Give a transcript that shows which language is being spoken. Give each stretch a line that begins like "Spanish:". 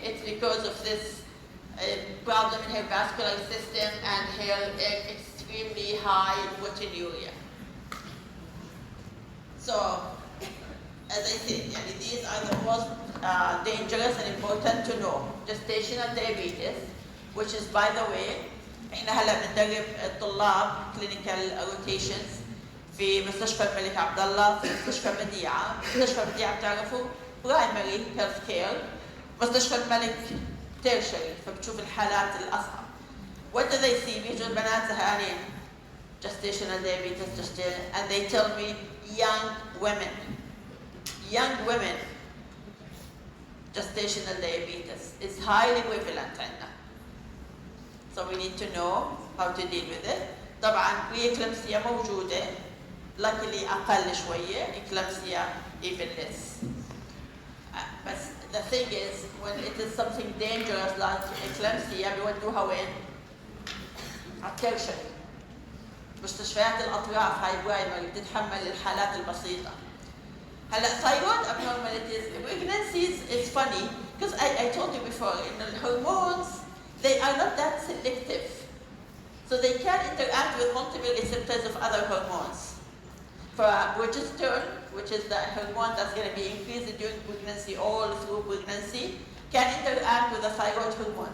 English: It's because of this problem in her vascular system and her extremely high proteinuria. So, as I said, these are the most dangerous and important to know. Gestational diabetes, which is, by the way,
Arabic: احنا هلا بندرب الطلاب
English: clinical rotations
Arabic: في مستشفى الملك عبد الله، في مستشفى بديعة. مستشفى بديعة بتعرفوا برايمري هيلث كير، مستشفى الملك تيرشري، فبتشوف الحالات الأصعب.
English: What do they see؟
Arabic: بيجوا البنات زهقانين
English: gestational diabetes, and they tell me young women gestational diabetes is highly prevalent
Arabic: عندنا.
English: So we need to know how to deal with it.
Arabic: طبعا
English: preeclampsia
Arabic: موجودة،
English: luckily
Arabic: أقل شوية،
English: eclampsia even less. But the thing is, when it is something dangerous like eclampsia
Arabic: بيودوها وين؟ على الترشري. مستشفيات الأطراف هاي برايمري بتتحمل الحالات البسيطة.
English: هلا thyroid abnormalities, pregnancies is funny because I told you before, the hormones, they are not that selective. So they can interact with multiple receptors of other hormones. For progesterone, which is the hormone that's going to be increased during pregnancy, all through pregnancy, can interact with the thyroid hormone.